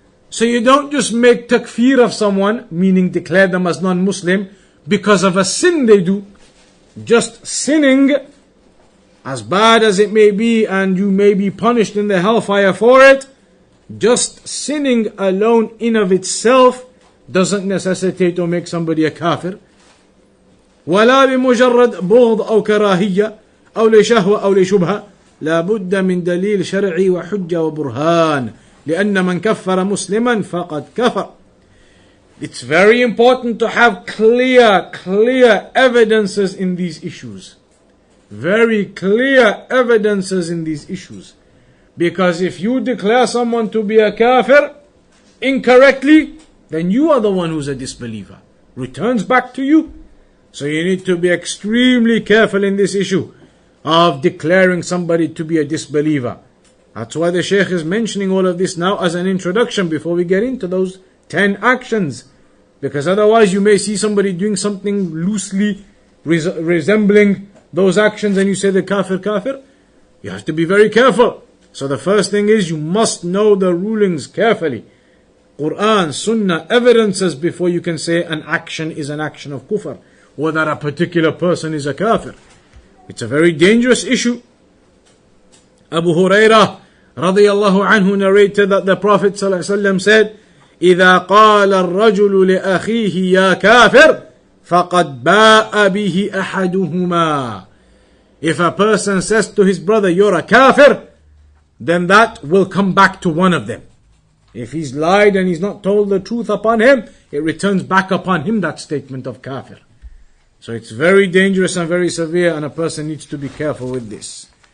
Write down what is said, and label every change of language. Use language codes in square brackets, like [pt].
[en] So you don't just make takfir of someone, meaning declare them as non-Muslim, because of a sin they do. Just sinning, as bad as it may be, and you may be punished in the hellfire for it, just sinning alone in of itself doesn't necessitate or make somebody a kafir. [ar] ولا بمجرد بغض أو كراهية أو لشهوة أو لشبهة لا بد من دليل شرعي وحجة وبرهان لأن من كفر مسلما فقد كفر. [en] It's very important to have clear evidences in these issues. Very clear evidences in these issues. Because if you declare someone to be a kafir incorrectly, then you are the one who's a disbeliever. Returns back to you. So you need to be extremely careful in this issue of declaring somebody to be a disbeliever. That's why the Shaykh is mentioning all of this now as an introduction before we get into those 10 actions. Because otherwise you may see somebody doing something loosely resembling those actions and you say the kafir. You have to be very careful. So the first thing is you must know the rulings carefully. Quran, Sunnah, evidences before you can say an action is an action of kufr, or that a particular person is a kafir. It's a very dangerous issue. Abu Hurairah radiyallahu anhu narrated that the Prophet ﷺ said, [ar] إِذَا قَالَ الرَّجُلُ لِأَخِيهِ يَا كَافِرْ فَقَدْ بَاءَ بِهِ أَحَدُهُمَا. [en] If a person says to his brother, you're a kafir, then that will come back to one of them. If he's lied and he's not told the truth upon him, it returns back upon him that statement of kafir. So it's very dangerous and very severe, and a person needs to be careful with this.